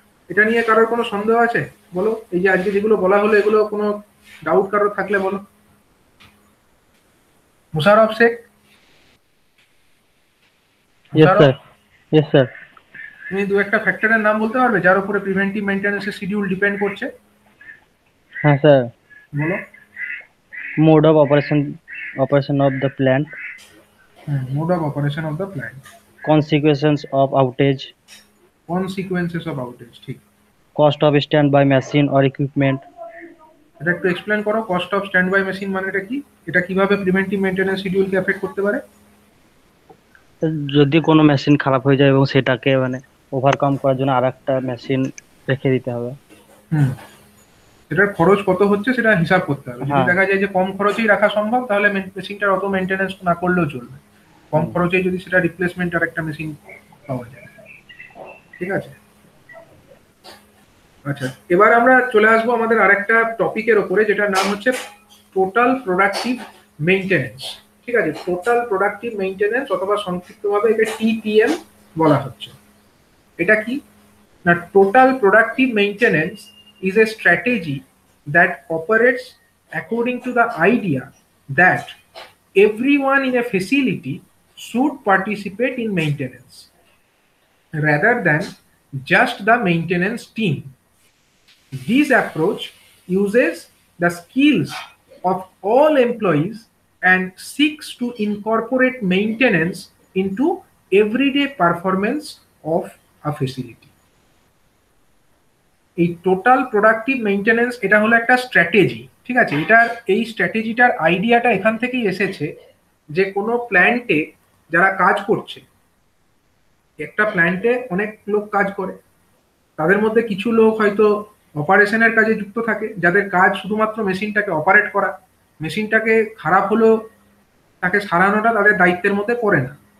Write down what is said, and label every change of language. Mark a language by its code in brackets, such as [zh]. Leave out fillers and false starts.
[bn] এটা নিয়ে কারোর কোনো সন্দেহ আছে? বলো, এই যে আজকে যেগুলো বলা হলো, এগুলো কোনো ডাউট কারোর থাকলে বলো। Musharraf Sheikh? [en] Yes, sir. Yes, sir. [bn] তুমি দু একটা ফ্যাক্টরের নাম বলতে পারবে যার উপরে প্রিভেন্টিভ মেইনটেনেন্সের শিডিউল ডিপেন্ড করছে? হ্যাঁ স্যার, বলো। [en] Mode of operation of the plant, mode of operation of the plant, consequences of outage, consequences of outage, ঠিক। cost of standby machine or equipment. [bn] এটা একটু এক্সপ্লেন করো, [en] cost of standby machine [bn] মানেটা কি? এটা কিভাবে preventive maintenance শিডিউলকে effect করতে পারে? যদি কোনো মেশিন খারাপ হয়ে যায় এবং সেটাকে মানে ওভারকাম করার জন্য আরেকটা মেশিন রেখে দিতে হবে। হুম, এটার খরচ কত হচ্ছে সেটা হিসাব করতে হবে। যদি হ্যাঁ। দেখা যায় যে কম খরচেই রাখা সম্ভব, তাহলে মেশিনটার অত মেইনটেনেন্স না করলেও চলবে, কম খরচেই যদি সেটা রিপ্লেসমেন্ট আর একটা মেশিন পাওয়া যায়, ঠিক আছে। আচ্ছা, এবার আমরা চলে আসবো আমাদের আরেকটা টপিকের ওপরে, যেটার নাম হচ্ছে টোটাল প্রোডাক্টিভ মেইনটেনেন্স, ঠিক আছে। টোটাল প্রোডাক্টিভ মেইনটেনেন্স, অথবা সংক্ষিপ্তভাবে একে টিপিএম বলা হচ্ছে। এটা কি না, [en] Total productive maintenance is a strategy that operates according to the idea that everyone in a facility should participate in maintenance rather than just the maintenance team. This approach uses the skills of all employees and seeks to incorporate maintenance into everyday performance of a facility. [bn] এই total productive maintenance এটা হলো একটা strategy, ঠিক আছে। এটার এই স্ট্র্যাটেজিটার আইডিয়াটা এখান থেকেই এসেছে যে কোনো প্ল্যান্টে যারা কাজ করছে, একটা প্ল্যান্টে অনেক লোক কাজ করে, তাদের মধ্যে কিছু লোক হয়তো অপারেশনের কাজে যুক্ত থাকে, যাদের কাজ শুধুমাত্র মেশিনটাকে অপারেট করা, মেশিনটাকে খারাপ হলেও তাকে সারানোটা তাদের দায়িত্বের মধ্যে পড়ে না।